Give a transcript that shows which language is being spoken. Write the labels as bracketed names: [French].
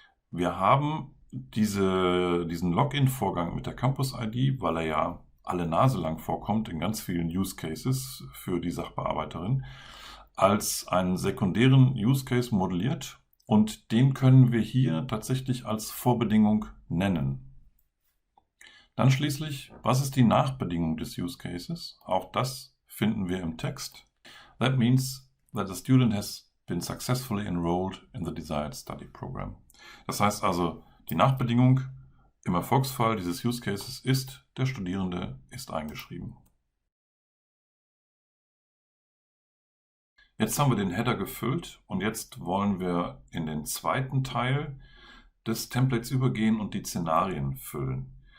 [German] Wir haben diesen Login-Vorgang mit der Campus ID, weil er ja alle Nase lang vorkommt in ganz vielen Use Cases für die Sachbearbeiterin, als einen sekundären Use Case modelliert. Und den können wir hier tatsächlich als Vorbedingung nennen. Dann schließlich, was ist die Nachbedingung des Use Cases? Auch das finden wir im Text. [English] That means that the student has been successfully enrolled in the desired study program. [German] Das heißt also, die Nachbedingung im Erfolgsfall dieses Use Cases ist, der Studierende ist eingeschrieben. Jetzt haben wir den Header gefüllt und jetzt wollen wir in den zweiten Teil des Templates übergehen und die Szenarien füllen.